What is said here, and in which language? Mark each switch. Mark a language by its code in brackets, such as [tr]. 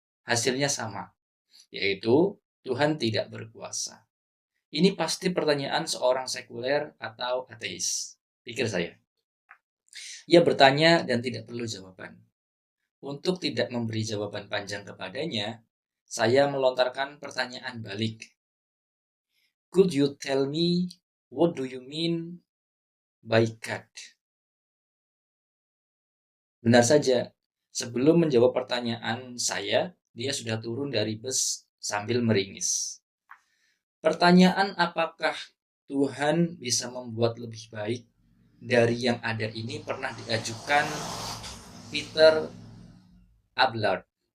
[id] Hasilnya sama, yaitu Tuhan tidak berkuasa. Ini pasti pertanyaan seorang sekuler atau ateis, pikir saya. Ia bertanya dan tidak perlu jawaban. Untuk tidak memberi jawaban panjang kepadanya, saya melontarkan pertanyaan balik. [en] Could you tell me what do you mean by God? [id] Benar saja, sebelum menjawab pertanyaan saya, dia sudah turun dari bus sambil meringis. Pertanyaan apakah Tuhan bisa membuat lebih baik dari yang ada ini pernah diajukan Peter Abelard.